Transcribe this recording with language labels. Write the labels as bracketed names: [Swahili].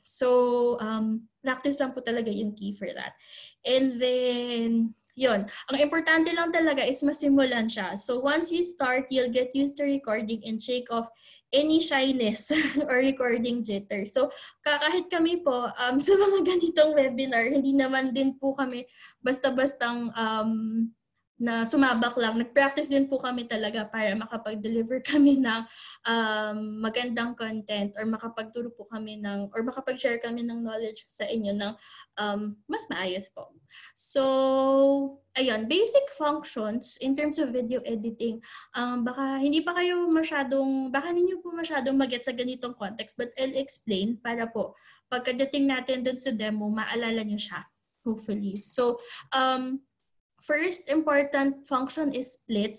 [Filipino] So, practice lang po talaga yung key [English] for that. [Filipino] And then, yun. Ang importante lang talaga is masimulan siya. [English] So, once you start, you'll get used to recording and shake off any shyness or recording jitter. [Filipino] So, kahit kami po, sa mga ganitong webinar, hindi naman din po kami basta-bastang na sumabak lang. Nag-practice din po kami talaga para makapag-deliver kami ng magandang content or makapagturo po kami ng or makapag-share kami ng knowledge sa inyo ng mas maayos po. So, ayun, [English] basic functions in terms of video editing. [Filipino] Baka hindi pa kayo baka hindi po masyadong mag-get sa ganitong context, [English] but I'll explain [Filipino] para po pagkadating natin dun sa demo, maalala nyo siya, hopefully. [English] So, first important function is split.